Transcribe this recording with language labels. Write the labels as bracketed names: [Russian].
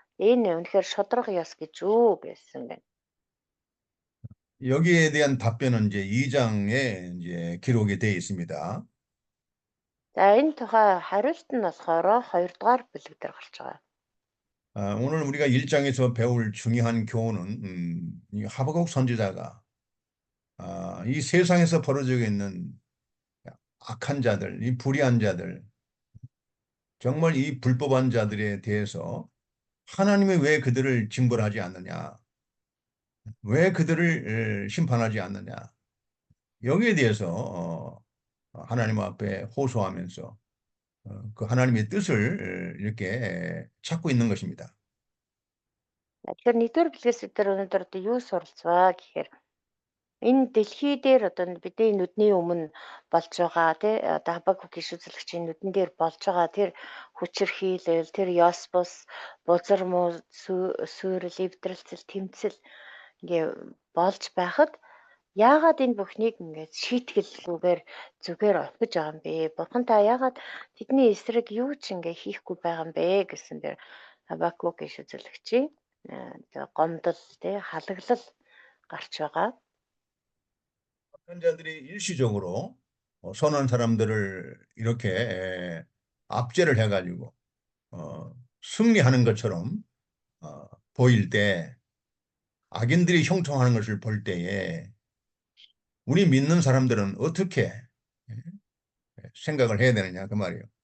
[Mongolian] Энэ үнэхээр шудраг ёс гэж үү гэсэн байна. [Korean] 여기에 대한 답변은 이제 2장에 이제 기록이 되어 있습니다. [Mongolian] За энэ тухай хариулт нь болохоор 2-р бүлэг дээр гарч байгаа. [Korean] 오늘 우리가 1장에서 배울 중요한 교훈은 이 하박국 선지자가 이 세상에서 벌어지고 있는 악한 자들, 이 불의한 자들, 정말 이 불법한 자들에 대해서 하나님이 왜 그들을 징벌하지 않느냐, 왜 그들을 심판하지 않느냐, 여기에 대해서 하나님 앞에 호소하면서 그 하나님의 뜻을 이렇게 찾고 있는 것입니다. [Mongolian] Тэгэхээр 1-р бүлгээс бид өнөөдөр одоо юу суралцваа гэхээр энэ дэлхий дээр одоо бидний нүдний өмнө болж байгаа тий одоо Хабакук гиш үзлэгчийн нүдэн дээр болж байгаа тэр хүчирхийлэл, тэр ёс бус, бузар муу, сүйрэл, эвдрэлцэл, тэмцэл ингээ болж байхад яагаад энэ бүхнийг ингээд шийтгэлгүйгээр зүгээр орхиж байгаа юм бэ? Бурхан та яагаад тэдний эсрэг юу ч ингээ хийхгүй байгаа юм бэ гэсэн дээр Хабакук гиш үзлэгчийн гомдол тий халаглал гарч байгаа. [Korean] 악한 자들이 일시적으로 선한 사람들을 이렇게 압제를 해가지고 승리하는 것처럼 보일 때 악인들이 형통하는 것을 볼 때에 우리 믿는 사람들은 어떻게 생각을 해야 되느냐 그 말이에요.